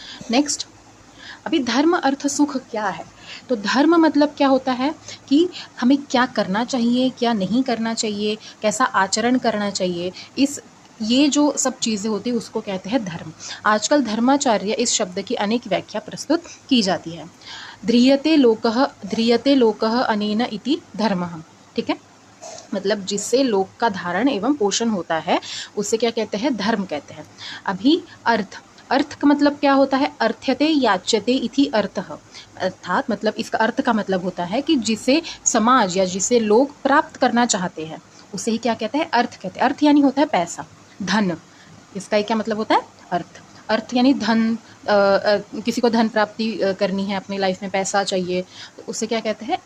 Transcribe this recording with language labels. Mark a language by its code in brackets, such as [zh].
[hi] Next, अभी धर्म अर्थ सुख क्या है? तो धर्म मतलब क्या होता है कि हमें क्या करना चाहिए, क्या नहीं करना चाहिए, कैसा आचरण करना चाहिए, ये जो सब चीज़ें होती हैं उसको कहते हैं धर्म। आजकल धर्माचार्य इस शब्द की अनेक व्याख्या प्रस्तुत की जाती है। [sa] ध्रियते लोकः अनेन इति धर्मः। [hi] ठीक है, मतलब जिससे लोक का धारण एवं पोषण होता है उसे क्या कहते हैं? धर्म कहते हैं। अभी अर्थ का मतलब क्या होता है? [sa] अर्थ्यते याच्यते इति अर्थः। [hi] अर्थात मतलब इसका अर्थ का मतलब होता है कि जिसे समाज या जिसे लोग प्राप्त करना चाहते हैं उसे ही क्या कहते हैं? अर्थ कहते हैं। अर्थ यानी होता है पैसा, धन। इसका ही क्या मतलब होता है? अर्थ। अर्थ यानी धन। किसी को धन प्राप्ति करनी है, अपनी लाइफ में पैसा चाहिए, तो उसे क्या कहते हैं?